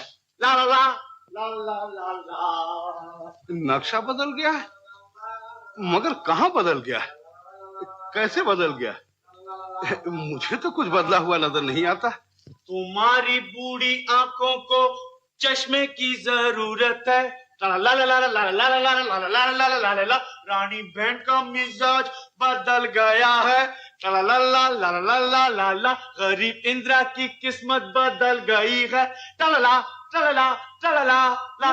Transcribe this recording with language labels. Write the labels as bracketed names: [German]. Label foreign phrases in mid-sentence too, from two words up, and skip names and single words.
[Hindi] ला ला ला ला ला ला ला। नक्शा बदल गया है, मगर कहाँ बदल गया है, कैसे बदल गया? मुझे तो कुछ बदला हुआ नजर नहीं आता। तुम्हारी बूढ़ी आंखों को चश्मे की जरूरत है। ला ला ला ला ला ला ला ला ला ला ला ला। रानी बहन का मिजाज बदल गया है। ला ला ला ला ला ला ला ला। गरीब इंदिरा की किस्मत बदल गई है। ला ला ला ला ला ला ला।